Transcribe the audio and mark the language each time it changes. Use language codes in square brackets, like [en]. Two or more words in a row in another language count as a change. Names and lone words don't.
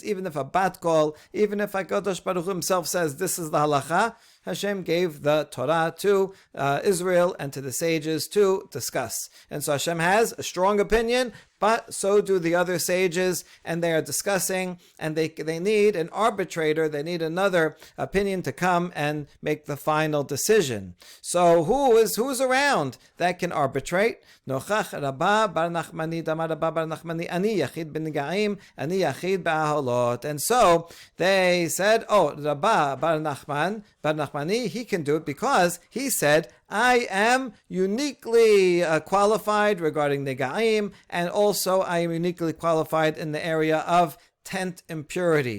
[en] Even if a [he] בת קול, [en] even if [he] הקדוש ברוך הוא [en] himself says this is the halacha, Hashem gave the Torah to Israel and to the sages to discuss. And so Hashem has a strong opinion, but so do the other sages, and they are discussing, and they need an arbitrator, they need another opinion to come and make the final decision. So who's around that can arbitrate? [he] נוכח רבה בר נחמני דאמר רבה בר נחמני אני יחיד בנגעים אני יחיד באהלות. [en] And so they said, Rabbah bar Nachmani, he can do it because he said, I am uniquely qualified regarding Negaim, and also I am uniquely qualified in the area of tent impurity.